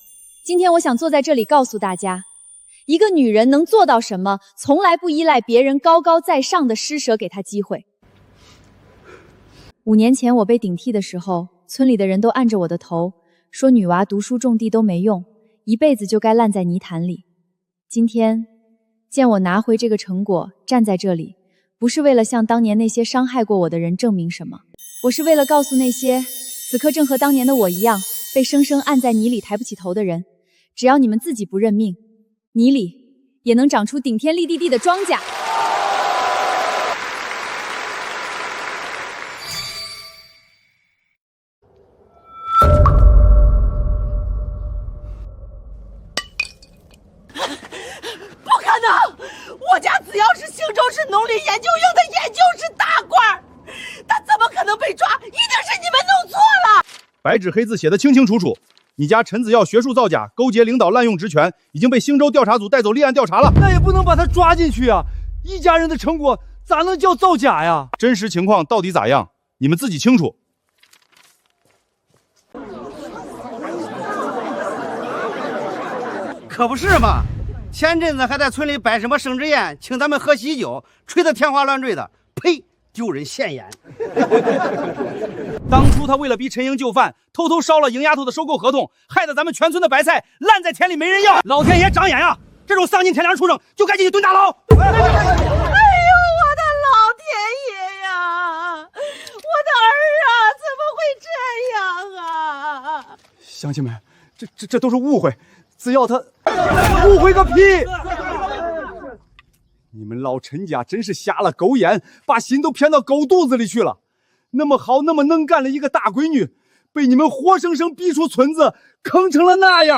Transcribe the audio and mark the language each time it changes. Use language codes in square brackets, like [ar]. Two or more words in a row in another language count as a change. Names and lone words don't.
[zh] 今天我想坐在這裡告訴大家，一個女人能做到什麼，從來不依賴別人高高在上的施捨給她機會。5年前我被頂替的時候，村裡的人都按着我的頭，說女娃讀書種地都沒用，一輩子就該爛在泥潭裡。今天見我拿回這個成果，站在這裡，不是為了向當年那些傷害過我的人證明什麼，我是為了告訴那些此刻正和當年的我一樣，被生生按在泥裡抬不起頭的人，只要你們自己不認命，泥裡也能長出頂天立地的莊稼。不可能！我家子耀是興州市農林研究院的研究室大官，他怎麼可能被抓？一定是你們弄錯了！白紙黑字寫得清清楚楚，你家陳子耀學術造假，勾結領導濫用職權，已經被興州調查組帶走立案調查了。那也不能把他抓進去啊！一家人的成果咋能叫造假呀？真實情況到底咋樣，你們自己清楚。可不是嘛！前陣子還在村裡擺什麼生日宴，請咱們喝喜酒，吹得天花亂墜的，呸！丟人現眼。當初他為了逼陳英就範，偷偷燒了邢丫頭的收購合同，害得咱們全村的白菜爛在田裡沒人要。老天爺長眼呀！这種喪盡天良畜生就該進去蹲大牢。哎呦，我的老天爺呀！我的兒啊，怎麼會這樣啊？鄉親們，這都是誤會，只要他誤會個屁！你們老陳家真是瞎了狗眼，把心都偏到狗肚子裡去了。那麼好，那麼能幹的一個大閨女，被你們活生生逼出村子，坑成了那樣。